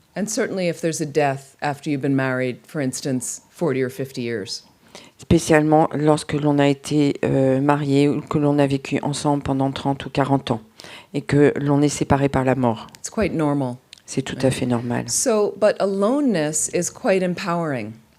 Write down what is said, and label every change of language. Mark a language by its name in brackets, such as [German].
[English] And certainly if there's a death after you've been married, for instance, 40 or 50 years. [French] Spécialement lorsque l'on a été marié ou que l'on a vécu ensemble pendant 30 ou 40 ans et que l'on est séparé par la mort. [English] It's quite normal. [French] C'est tout à fait normal. [English] So, but aloneness is quite empowering.